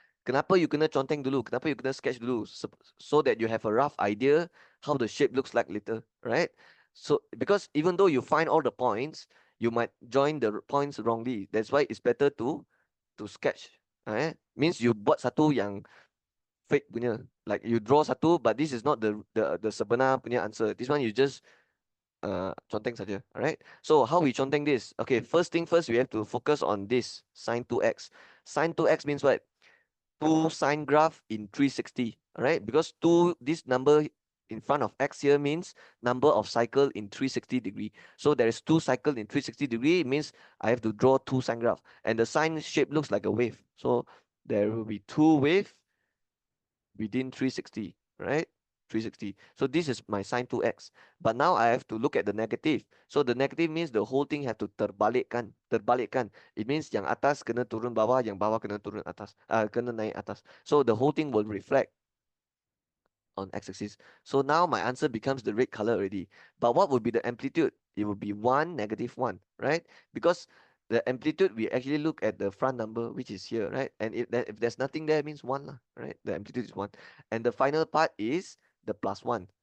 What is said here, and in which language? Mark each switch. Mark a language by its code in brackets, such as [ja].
[ms] Kenapa you kena conteng dulu? Kenapa you kena sketch dulu? [en] So that you have a rough idea how the shape looks like later, right? So because even though you find all the points, you might join the points wrongly. That's why it's better to sketch. [ms] Means you buat satu yang fake punya. [en] Like you draw satu, but this is not the sebenar punya answer. This one you just conteng saja. Alright. So how we conteng this? Okay, first thing first, we have to focus on this sine 2x. Sine 2x means what? 2 sine graph in 360. Alright, because 2, this number in front of X here means number of cycle in 360 degree. So there is 2 cycle in 360 degree. It means I have to draw 2 sine graph. And the sine shape looks like a wave. So there will be 2 wave within 360, right? 360. So this is my sine 2x. But now I have to look at the negative. So the negative means the whole thing have to terbalikkan. [ms] Terbalikkan. It means yang atas kena turun bawah, yang bawah kena turun atas. Kena naik atas. [en] So the whole thing will reflect on x-axis. So now my answer becomes the red color already. But what would be the amplitude? It would be 1, -1, right? Because the amplitude, we actually look at the front number, which is here, right? And if there's nothing there, it means 1, lah, right? The amplitude is 1. And the final part is the +1.